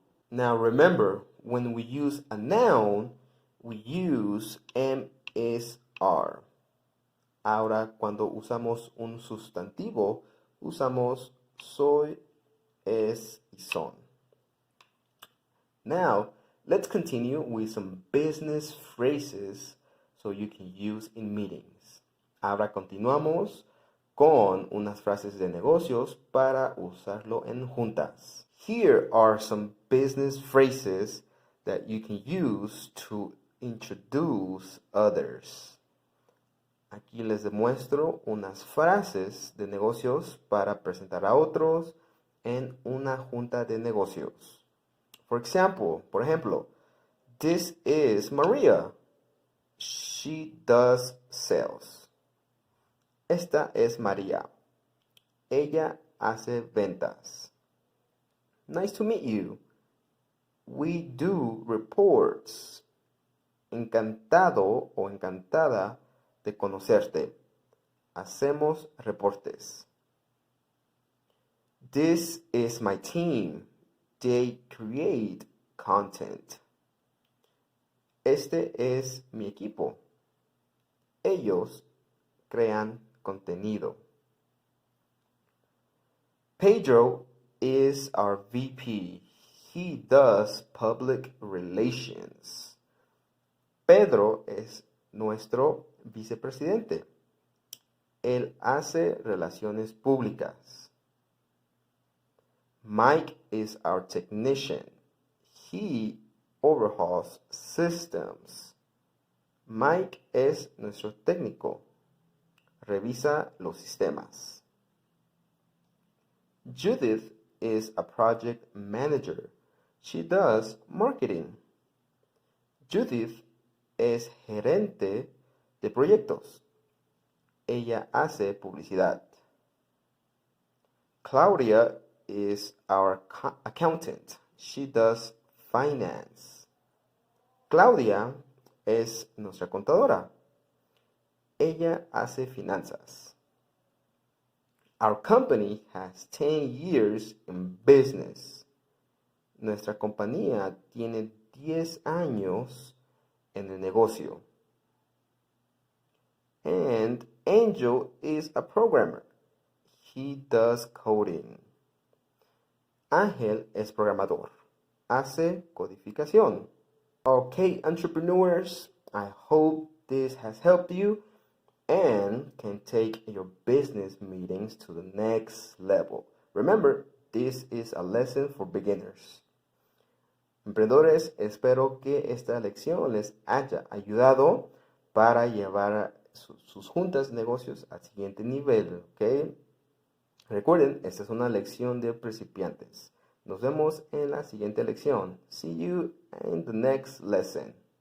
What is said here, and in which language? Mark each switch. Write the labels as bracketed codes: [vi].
[en] Now remember, when we use a noun, we use MSR. [es] Ahora, cuando usamos un sustantivo, usamos soy, es y son. [en] Now, let's continue with some business phrases so you can use in meetings. [es] Ahora continuamos con unas frases de negocios para usarlo en juntas. [en] Here are some business phrases that you can use to introduce others. [es] Aquí les demuestro unas frases de negocios para presentar a otros en una junta de negocios. Por ejemplo, [en] this is Maria. She does sales. [es] Esta es María. Ella hace ventas. [en] Nice to meet you. We do reports. [es] Encantado o encantada de conocerte. Hacemos reportes. [en] This is my team. They create content. [es] Este es mi equipo. Ellos crean contenido. [en] Pedro is our VP. He does public relations. [es] Pedro es nuestro vicepresidente. Él hace relaciones públicas. [en] Mike is our technician. He overhauls systems. [es] Mike es nuestro técnico. Revisa los sistemas. [en] Judith is a project manager. She does marketing. [es] Judith es gerente de proyectos. Ella hace publicidad. [en] Claudia is our accountant. She does finance. [es] Claudia es nuestra contadora. Ella hace finanzas. [en] Our company has 10 years in business. [es] Nuestra compañía tiene 10 años en el negocio. [en] And Angel is a programmer. He does coding. [es] Ángel es programador. Hace codificación. [en] Okay, entrepreneurs, I hope this has helped you and can take your business meetings to the next level. Remember, this is a lesson for beginners. [es] Emprendedores, espero que esta lección les haya ayudado para llevar sus juntas de negocios al siguiente nivel, ¿ok? Recuerden, esta es una lección de principiantes. Nos vemos en la siguiente lección. [en] See you in the next lesson.